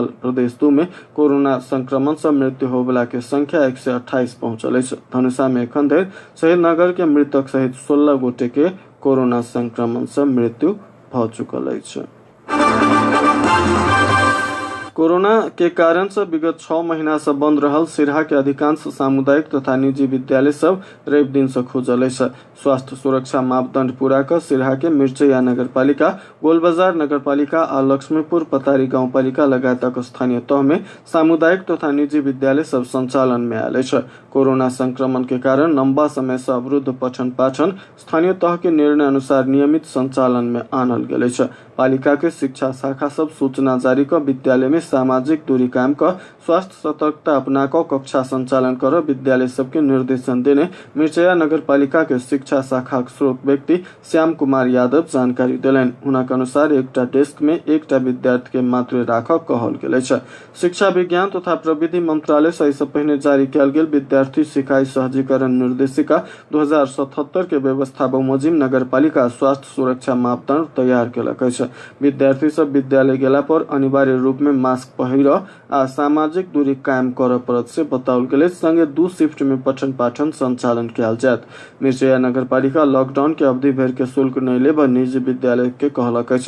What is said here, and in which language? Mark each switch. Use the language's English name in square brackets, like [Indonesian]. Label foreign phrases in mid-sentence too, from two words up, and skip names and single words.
[Maithili] प्रदेश 2 में कोरोना संक्रमण से मृत्यु होबला के संख्या 128 पहुंचल अछि। धनुषा में एखन धरि शहीदनगर के मृतक सहित 16 गोटे के कोरोना संक्रमण से मृत्यु भ चुकल अछि। कोरोना के कारण से विगत 6 महीना से बंद रहल सिरहा के अधिकांश सामुदायिक तथा निजी विद्यालय सब रवि दिन से खुजल अछि। स्वास्थ्य सुरक्षा मापदंड पूरा कर सिरहा के मिर्चैया नगरपालिका, गोलबाजार नगरपालिका आ लक्ष्मीपुर पतारी गाउँपालिका लगायतक स्थानीय तह में सामुदायिक तथा निजी विद्यालय सब संचालन में आयल अछि। कोरोना संक्रमण के कारण लंबा समय से अवरुद्ध पठन पाठन स्थानीय तह के निर्णय अनुसार नियमित संचालन में आनल गेल अछि। पालिका के शिक्षा शाखा सब सूचना जारी कर विद्यालय में सामाजिक दूरी कायम कर स्वास्थ्य सतर्कता अपना कर कक्षा संचालन कर विद्यालय सबके निर्देशन देने मिर्चैया नगरपालिका के शिक्षा शाखा स्रोत व्यक्ति श्याम कुमार यादव जानकारी दिलन। हुनक अनुसार एकटा डेस्क में एकटा विद्यार्थी के मात्र राखब कहल गेल अछि। शिक्षा विज्ञान तथा प्रविधि मंत्रालय से पहिने जारी कैल गेल विद्यार्थी सिखाई सहजीकरण निर्देशिका 2077 के व्यवस्था बमोजिम नगरपालिका स्वास्थ्य सुरक्षा मापदंड तैयार केलक अछि। विद्यार्थी सब विद्यालय गेला पर अनिवार्य रूप में मास्क पहिर आ सामाजिक दूरी कायम करऽ पड़त से बताओल गेल। संगे 2 शिफ्ट में पठन पाठन संचालन कैल जायत। मिर्चैया नगरपालिका लॉकडाउन के अवधि भर के शुल्क नहीं लेब निजी विद्यालय के कहलक अछि।